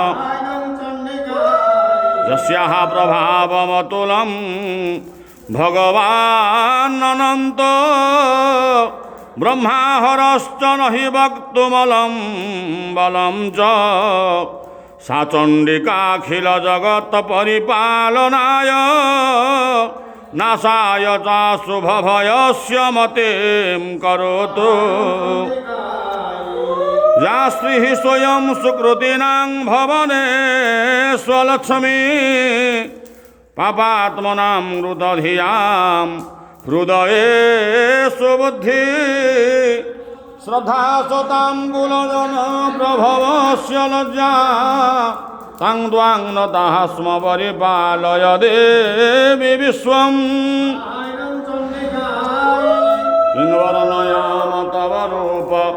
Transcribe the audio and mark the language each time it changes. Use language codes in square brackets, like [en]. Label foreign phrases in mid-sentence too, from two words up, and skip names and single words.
[sa] যস্যাঃ প্রভাবমতুলং ভগবান অনন্ত ব্রহ্মাহরশ্চ নহি বক্তুমলম বলম চ সা চণ্ডিকাখিল জগৎ পরিপালনায় নাশায় চ শুভভয়স্য মতিম করোতু যা শ্রীঃ স্বয়ং সুকৃতিনাং ভবনে স্বলক্ষ্মী পাপাত্মনাং হৃদধিয়াম হৃদয়ে সুবুদ্ধি শ্রদ্ধা সতাং কুলজন প্রভবস্য লজ্জা তাং দ্বাং নতাঃ স্ম পরিপালয় দেবী বিশ্বম কিং বর্ণয়াম তব রূপ